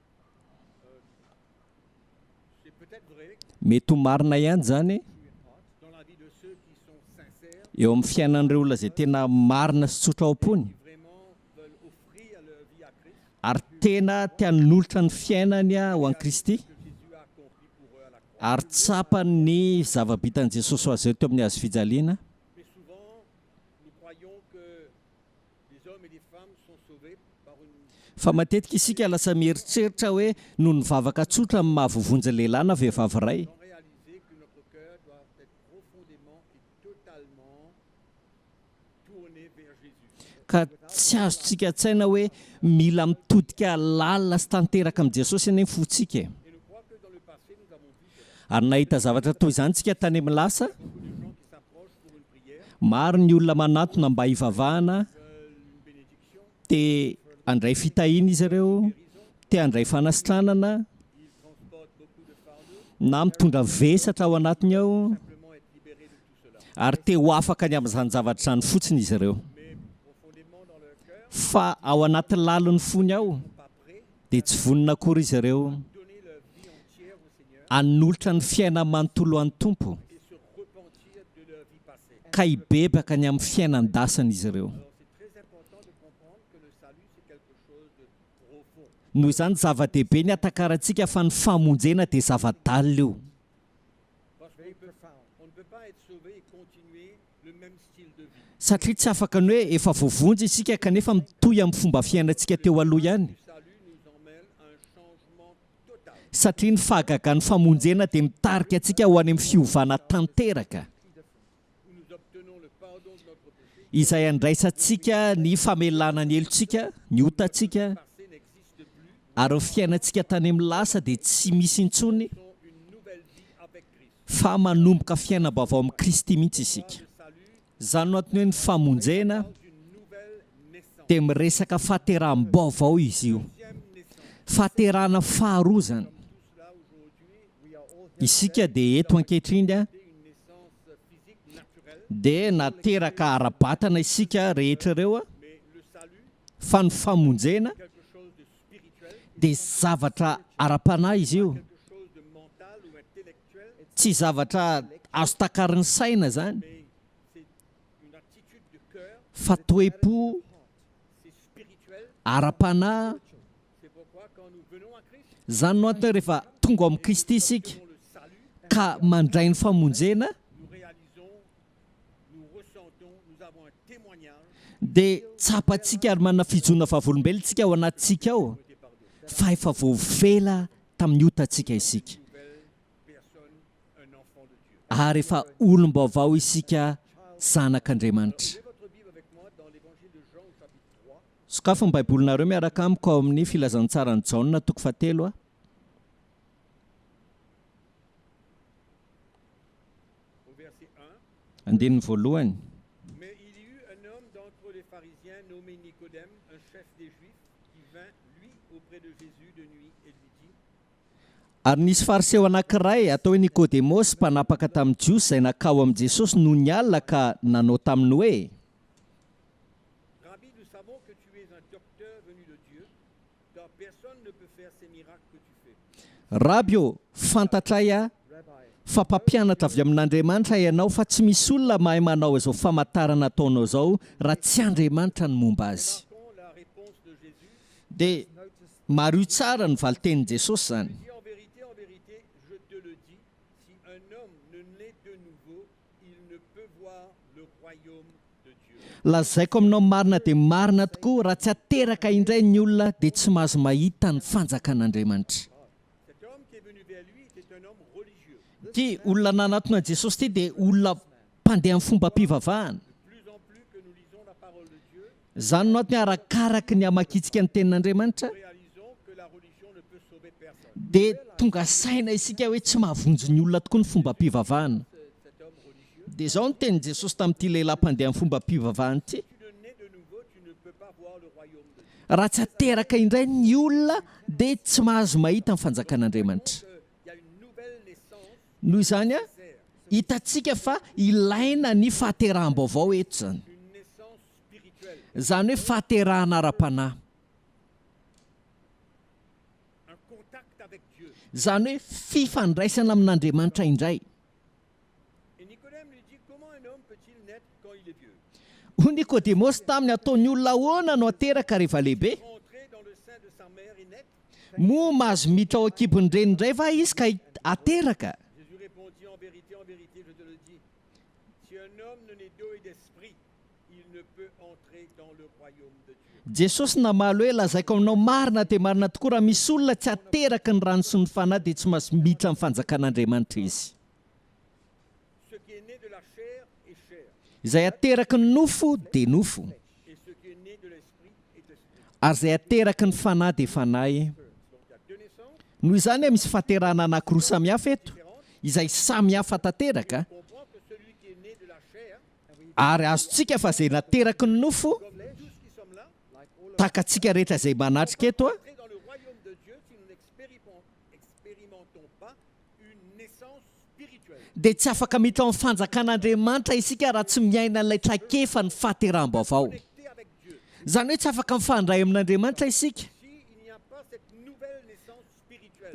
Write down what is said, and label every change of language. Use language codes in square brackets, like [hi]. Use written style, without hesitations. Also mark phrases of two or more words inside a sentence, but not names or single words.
[mg] mety ho marina ihany zany eo amin'ny fiainan'ireo olona izay tena marina sy tsotra ao am-pony ary tena tianolotra ny fiainany ho an'i Kristy ary tsapany ny zava-bitan'i Jesosy ho azy teo amin'ny hazo fijaliana fa matetika isika lasa mieritreritra hoe no nivavaka tsotra amin'ny mahavovonjy lehilahy na vehivavy ray [fr] Sans réaliser que notre cœur doit être profondément et totalement tourné vers Jésus. [mg] ka tsy azontsika tsaina hoe mila mitodika lalina sy tanteraka amin'i Jesosy eny fotsika [fr] Et je crois que dans le passé, nous avons vu cela. [mg] ary nahita zavatra toy izany tsika tany amin'ny lasa [fr] Beaucoup de gens qui s'approchent pour une prière [mg] maro ny olona manatona mba hivavahana [fr] veulent une bénédiction, [mg] dia andray fitahiana izy ireo tia andray fanasitranana [fr] ils transportent beaucoup de fardeaux, [mg] na mitondra vesatra ao anatiny ao [fr] simplement être libérés de tout cela. [mg] ary te ho afaka ny amin'izany zavatra izany fotsiny izy ireo [fr] Mais profondément dans leur cœur, [mg] fa ao anaty lalony fony ao [fr] pas prêts [mg] dia tsy vonina akory izy ireo [fr] à donner leur vie entière au Seigneur [mg] hanolotra ny fiainana manontolo an'ny tompo [fr] et se repentir de leur vie passée. [mg] ka hibebaka ny amin'ny fiainan-dasana izy ireo [fr] Alors c'est très important de comprendre que le salut, c'est quelque chose de profond. [mg] noho izany zava-dehibe ny atakarantsika fa ny famonjena dia zava-dalina io [fr] Parce qu'on ne peut pas être sauvé et continuer le même style de vie. [mg] satria tsy afaka ny hoe efa voavonjy isika kanefa mitohy amin'ny fomba fiainantsika teo aloha ihany [fr] Le salut nous emmène à un changement total. [mg] satria ny fahagagan'ny famonjena dia mitarika antsika ho any amin'ny fiovana tanteraka [fr] Où nous obtenons le pardon de notre péché. [mg] izay andraisantsika ny famelana ny elontsika ny otantsika [fr] Le passé n'existe plus. [mg] ary ny fiainantsika tany amin'ny lasa dia tsy misy intsony [fr] Nous avons une nouvelle vie avec Christ. [mg] fa manomboka fiainam-baovao amin'ny Kristy mihitsy isika [fr] Le salut [mg] izany no antony hoe ny famonjena [fr] parle d'une nouvelle naissance. [mg] dia miresaka fahateraham-baovao izy io [fr] Deuxième naissance. [mg] fahaterahana faharoa zany [fr] Tous là aujourd'hui, [en] we are all [mg] isika dia eto ankehitriny a [fr] une naissance physique naturelle. [mg] dia nateraka ara-batana isika rehetra ireo a [fr] Mais le salut, [mg] fa ny famonjena [fr] quelque chose de spirituel, [mg] dia zavatra ara-panahy izy io [fr] quelque chose de mental ou intellectuel, [mg] tsy zavatra azo takariny saina zany [fr] mais c'est une attitude de cœur, [mg] fa toe-po [fr] c'est spirituel. [mg] ara-panahy [fr] C'est pourquoi quand nous venons à Christ, [mg] zany no antony hoe rehefa tonga ao amin'ny Kristy isika [fr] nous le salut, [mg] ka mandray ny famonjena [fr] nous réalisons, nous ressentons, nous avons un témoignage [mg] dia tsapantsika ary manana fijona vavolombelontsika ao anatintsika ao [fr] été par Dieu. [mg] fa efa voavela tamin'ny otantsika isika [fr] Nouvelle personne, un enfant de Dieu. [mg] ary efa olom-baovao isika zanak'Andriamanitra [fr] Ouvrez votre Bible avec moi dans l'évangile de Jean au chapitre 3. [mg] sokafo ny baibolinareo miaraka amiko ao amin'ny filazantsarany Jaona toko fahatelo a [fr] Au verset 1. [mg] andininy voalohany [fr] Mais il y eut un homme d'entre les pharisiens nommé Nicodème, un chef des Juifs, qui vint, lui, auprès de Jésus de nuit et lui dit, [mg] ary nisy fariseo anankiray atao hoe Nikodemosy mpanapaka tamin'ny Jiosy izay nakao amin'i Jesosy noho ny alina ka nanao taminy hoe [fr] Rabbi, nous savons que tu es un docteur venu de Dieu, car personne ne peut faire ces miracles que tu fais. [mg] rabio fantatray a fa mpampianatra avy amin'Andriamanitra ianao fa tsy misy olona mahay manao izao famantarana ataonao izao raha tsy Andriamanitra ny momba azy [fr] Remarquons la réponse de Jésus. [mg] dia maro tsara ny valitenin'i Jesosy zany [fr] Il dit en vérité, je te le dis, si un homme ne naît de nouveau, il ne peut voir le royaume de Dieu. [mg] lazaiko aminao marina dia marina tokoa raha tsy ateraka indray ny olona dia tsy mahazo mahita ny fanjakan'Andriamanitra [fr] Cet homme qui est venu vers lui était un homme religieux. [mg] ty olona nanatona Jesosy ty dia olona mpandeha amin'ny fomba mpivavahana [fr] De plus en plus que nous lisons la parole de Dieu, [mg] izany no antony arakaraky ny amakitsika ny tenin'Andriamanitra [fr] nous réalisons que la religion ne peut sauver personne. [mg] dia tonga saina isika hoe tsy mahavonjy ny olona tokoa ny fomba mpivavahana [fr] Cet homme religieux, [mg] dia izao no tenin'i Jesosy tamin'ity lehilahy mpandeha amin'ny fomba mpivavahana ity [fr] si tu ne nais de nouveau, tu ne peux pas voir le royaume de Dieu. [mg] raha tsy ateraka indray ny olona dia tsy mahazo mahita ny fanjakan'Andriamanitra [fr] Il y a une nouvelle naissance [mg] noho izany a [fr] nécessaire, [mg] hitantsika fa ilaina ny fahateraham-baovao eto zany [fr] une naissance spirituelle, [mg] izany hoe fahaterahana ara-panahy [fr] un contact avec Dieu. [mg] izany hoe fifandraisana amin'Andriamanitra indray [fr] Et Nicodème lui dit, comment un homme peut-il naître quand il est vieux? [mg] ho Nikodemosy taminy ataony olona ahoana no ateraka rehefa lehibe [fr] Entrer dans le sein de sa mère et naître? [mg] moa mahazo miditra ao ankibony renindray va izy ka ateraka [fr] Jésus répondit, en vérité, je te le dis, si un homme ne naît d'eau et d'esprit, il ne peut entrer dans le royaume de Dieu. [mg] jesosy namaly hoe lazaiko aminao marina dia marina tokoa raha misy olona tsy ateraky ny rano sy ny fanahy dia tsy mahazo miditra amin'ny fanjakan'andriamanitra izy. [fr] Ce qui est né de la chair est chair, [mg] Izay ateraky ny nofo dia nofo, [fr] et ce qui est né de l'esprit est esprit. [mg] ary izay ateraky ny fanahy dia fanahy. [fr] Donc il y a deux naissances [mg] Noho izany misy fahaterahana anankiroa samihafa eto [fr] différentes. [mg] izay samihafa tanteraka, [fr] On comprend que celui qui est né de la chair, [mg] ary azontsika fa izay nateraky ny nofo [fr] comme tous qui sommes là, [mg] takantsika rehetra izay manatrika eto a, [fr] entrer dans le royaume de Dieu si nous n'expérimentons pas une naissance spirituelle. [mg] dia tsy afaka miditra amin'ny fanjakan'Andriamanitra isika raha tsy miaina an'ilay trakefa ny fahateram-baovao. [fr] Connecté avec Dieu. [mg] Izany hoe tsy afaka mifandray amin'Andriamanitra isika [fr] Si il n'y a pas cette nouvelle naissance spirituelle